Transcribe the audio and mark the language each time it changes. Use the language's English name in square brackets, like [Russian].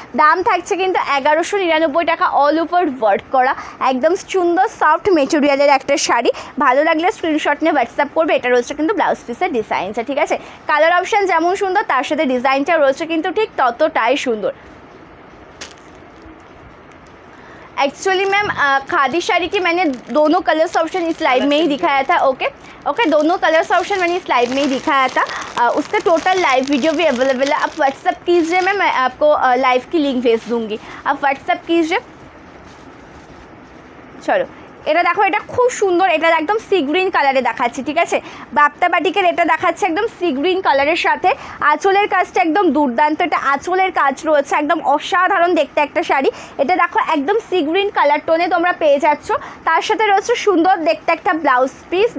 [Bangla] দাম থাকছে কিন্তু 1199 টাকা, অল ওভার ওয়ার্ক করা, একদম সুন্দর সফট মেটেরিয়ালের একটা শাড়ি। ভালো লাগলে স্ক্রিনশট নিয়ে হোয়াটসঅ্যাপ করবে। এটা রয়েছে কিন্তু ব্লাউজ পিসের ডিজাইনটা, ঠিক আছে। কালার অপশান যেমন সুন্দর তার সাথে ডিজাইনটা রয়েছে কিন্তু ঠিক ততটাই সুন্দর। [Hindi] एक्चुअली मैम खादी साड़ी की मैंने दोनों कलर्स ऑप्शन इस लाइव में ही दिखाया था। ओके दोनों कलर्स ऑप्शन मैंने इस लाइव में ही दिखाया था। उसका टोटल लाइव वीडियो भी अवेलेबल है, आप व्हाट्सअप कीजिए, मैं आपको लाइव की लिंक भेज दूँगी, आप व्हाट्सअप कीजिए। [Bangla] चलो এটা দেখো, এটা খুব সুন্দর, এটা একদম সি গ্রিন কালারে দেখাচ্ছি, ঠিক আছে। বাপ্তা বাটিকের এটা দেখাচ্ছে একদম সি গ্রিন কালারের সাথে, আঁচলের কাজটা একদম দুর্দান্ত, এটা আঁচলের কাজ রয়েছে, একদম অসাধারণ দেখতে একটা শাড়ি। এটা দেখো একদম সি গ্রিন কালার টোনে তোমরা পেয়ে যাচ্ছ, তার সাথে রয়েছে সুন্দর দেখতে একটা ব্লাউজ পিস।